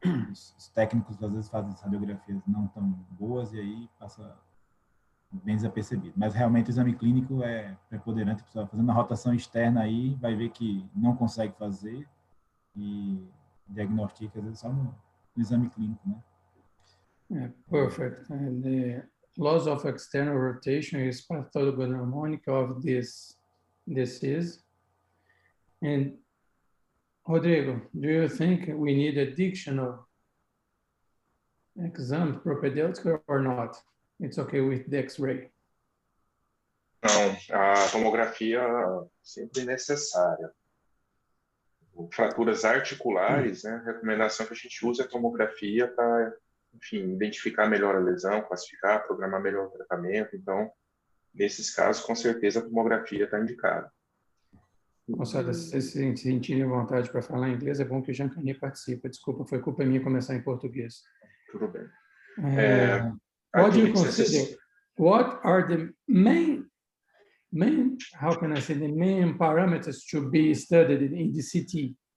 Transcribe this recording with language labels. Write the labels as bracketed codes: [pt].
[pt] Os técnicos às vezes fazem radiografias não tão boas e aí passa bem desapercebido. Mas realmente o exame clínico é preponderante, a pessoa fazendo a rotação externa aí vai ver que não consegue fazer e diagnostica às vezes só no exame clínico, né? [en] Yeah, perfect. And the loss of external rotation is pathognomonic of this disease. And Rodrigo, do you think we need additional exam propedeutic or not? It's okay with the X-ray. [pt] Não, a tomografia sempre necessária. Fraturas articulares, né? A recomendação que a gente usa é a tomografia para, enfim, identificar melhor a lesão, classificar, programar melhor o tratamento. Então, nesses casos, com certeza a tomografia está indicada. Moçada, se vocês se sentirem vontade para falar inglês, é bom que o Jean Kany participe. Desculpa, foi culpa minha começar em português. Tudo bem. [en] What do you consider? What are the main, how can I say, the main parameters to be studied in the CT?